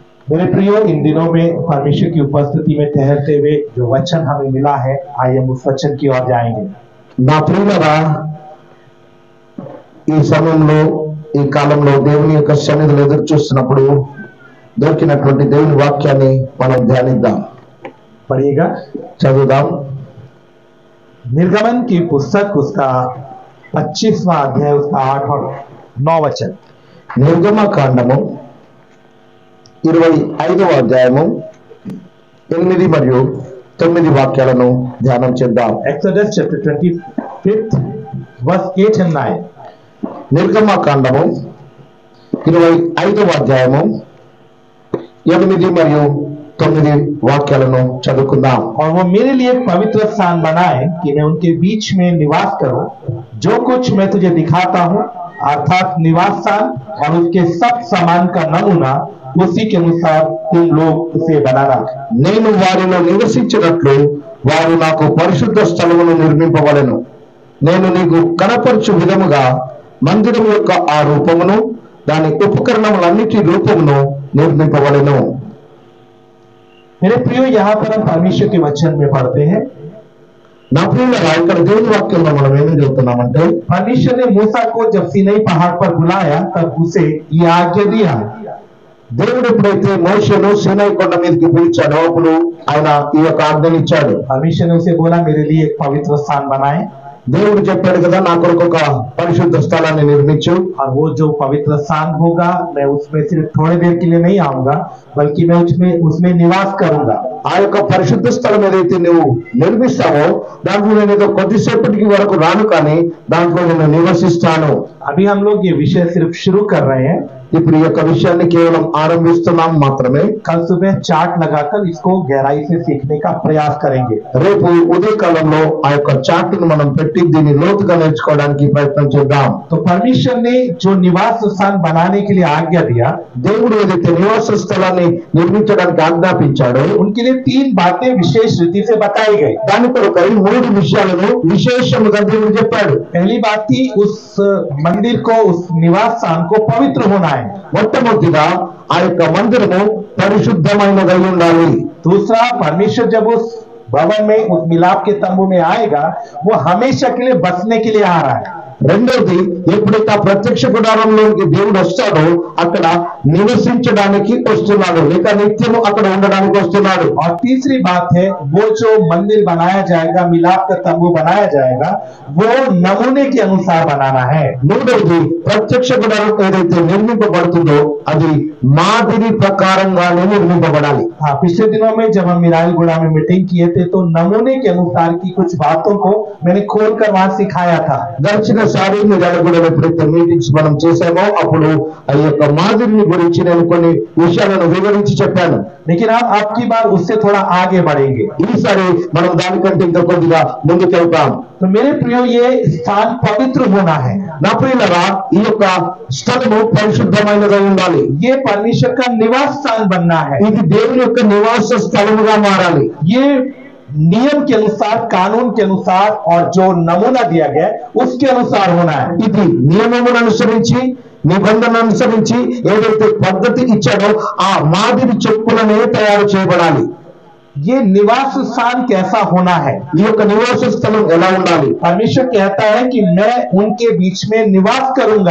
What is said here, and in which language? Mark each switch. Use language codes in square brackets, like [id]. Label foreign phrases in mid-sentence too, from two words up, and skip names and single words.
[hi] मेरे प्रियो, इन दिनों में परमेश्वर की उपस्थिति में ठहरते हुए जो वचन हमें मिला है, आइए हम उस वचन की ओर जाएंगे। [te] నా ప్రియులరా, ఈ సమయంలో ఈ కాలంలో దేవుని యొక్క సన్నిధిలో ఎదురు చూస్తున్నప్పుడు దొరికినటువంటి దేవుని వాక్యాన్ని మనం ధ్యానిద్దాం। [hi] पढ़िएगा, [te] చదువుదాం। [hi] निर्गमन की पुस्तक उसका 25वां अध्याय उसका 8 और 9 वचन। [te] నిర్గమకాండము 25వ అధ్యాయము 8 మరియు 9 వాక్యాలను ధ్యానం చేద్దాం। [en] Exodus chapter 25 verse 8 and 9। [te] నిర్గమకాండము 25వ అధ్యాయము 8 మరియు 9 వాక్యాలను చదువుకుందాం। [hi] और वो मेरे लिए एक पवित्र स्थान बनाए कि मैं उनके बीच में निवास करूं। जो कुछ मैं तुझे दिखाता हूं अर्थात निवास स्थान और उसके सब सामान का नमूना, उसी के अनुसार तुम लोग उसे बनाना। [te] నేను వారిలో నివసించినట్లు వారు నాకు పరిశుద్ధ స్థలమును నిర్మింపవలెను। నేను నీకు కనపరచు విధముగా మందిరం యొక్క ఆ రూపమును దాని ఉపకరణములన్నిటి రూపమును నిర్మింపవలెను। [hi] मेरे प्रियो, यहाँ पर हम परमेश्वर के वचन में पढ़ते हैं। [te] నా ప్రియులారా, ఇక్కడ దేవుని వాక్యంలో మనం ఏమని చెబుతున్నామంటే, [hi] परमेश्वर ने मूसा को जब सीनै पहाड़ पर बुलाया तब उसे ये आज्ञा दिया। [te] దేవుడు ఎప్పుడైతే మోషేను సీనాయి కొండ మీదకి పిలిచాడో అప్పుడు ఆయన ఈ యొక్క ఆజ్ఞనిచ్చాడు। [hi] परमेश्वर ने उसे बोला, मेरे लिए एक पवित्र स्थान बनाए। [te] దేవుడు చెప్పాడు కదా, నా కొరకు ఒక పరిశుద్ధ స్థలాన్ని నిర్మించు। [hi] और वो जो पवित्र स्थान होगा, मैं उसमें सिर्फ थोड़ी देर के लिए नहीं आऊंगा, बल्कि मैं उसमें निवास करूंगा। [te] ఆ యొక్క పరిశుద్ధ స్థలం ఏదైతే నువ్వు నిర్మిస్తావో దాంట్లో నేను ఏదో కొద్దిసేపటికి వరకు రాను, కానీ దాంట్లో నేను నివసిస్తాను। [hi] अभी हम लोग ये विषय सिर्फ शुरू कर रहे हैं। [te] ఇప్పుడు ఈ యొక్క విషయాన్ని కేవలం ఆరంభిస్తున్నాం మాత్రమే। [hi] कल सुबह चार्ट लगाकर इसको गहराई से सीखने का प्रयास करेंगे। [te] రేపు ఉదయకాలంలో ఆ యొక్క చార్ట్ను మనం పెట్టి దీన్ని లోతుగా నేర్చుకోవడానికి ప్రయత్నం చేద్దాం। [hi] तो परमेश्वर ने जो निवास स्थान बनाने के लिए आज्ञा दिया, [te] దేవుడు ఏదైతే నివాస స్థలాన్ని నిర్మించడానికి ఆజ్ఞాపించాడో [hi] उनके लिए 3 बातें विशेष रीति से बताई गई। [te] దాని కొరకై 3 విషయాలను విశేషముగా దేవుడు చెప్పాడు। [hi] पहली बात थी, उस मंदिर को, उस निवास स्थान को पवित्र होना है। [te] మొట్టమొదటిగా ఆ యొక్క మందిరము పరిశుద్ధమైనదై ఉండాలి। [hi] दूसरा, परमेश्वर जब उस भवन में, उस मिलाप के तंबू में आएगा, वो हमेशा के लिए बसने के लिए आ रहा है। [te] రెండోది, ఎప్పుడైతే ఆ ప్రత్యక్ష గుడారంలోకి దేవుడు వస్తాడో అక్కడ నివసించడానికి వస్తున్నాడు, లేక నిత్యము అక్కడ ఉండడానికి వస్తున్నాడు। [hi] और तीसरी बात है, वो जो मंदिर बनाया जाएगा, मिलाप का तंबू बनाया जाएगा, वो नमूने के अनुसार बनाना है। [te] మూడోది, ప్రత్యక్ష గుడారం ఏదైతే నిర్మింపబడుతుందో అది మాదిరి ప్రకారంగానే నిర్మింపబడాలి। [hi] हाँ, पिछले दिनों में जब हम मिरालगुड़ा में मीटिंग किए थे तो नमूने के अनुसार की कुछ बातों को मैंने खोलकर वहां सिखाया था। [te] గడిచినసారి మిరాలగూడలో ఎప్పుడైతే మీటింగ్స్ మనం చేసామో అప్పుడు ఆ యొక్క మాదిరిని గురించి నేను కొన్ని విషయాలను వివరించి చెప్పాను। [hi] लेकिन अब की बार उससे थोड़ा आगे बढ़ेंगे। [te] ఈసారి మనం దానికంటే ఇంకా కొద్దిగా ముందుకెళ్తాం। [hi] तो मेरे प्रियो, ये स्थान पवित्र होना है। [te] నా ప్రియులారా, ఈ యొక్క స్థలము పరిశుద్ధమైనదై ఉండాలి। [hi] ये परमेश्वर का निवास स्थान बनना है। [te] ఇది దేవుని యొక్క నివాస స్థలముగా మారాలి। [hi] ये नियम के अनुसार, कानून के अनुसार और जो नमूना दिया गया उसके अनुसार होना है। [te] ఇది నియమమును అనుసరించి, నిబంధన అనుసరించి ఏదైతే పద్ధతి ఇచ్చాడో ఆ మాదిరి చొప్పుననే తయారు చేయబడాలి। [hi] ये निवास स्थान कैसा होना है? [te] ఈ యొక్క నివాస స్థలం ఎలా ఉండాలి? [hi] परमेश्वर कहता है कि मैं उनके बीच में निवास करूंगा।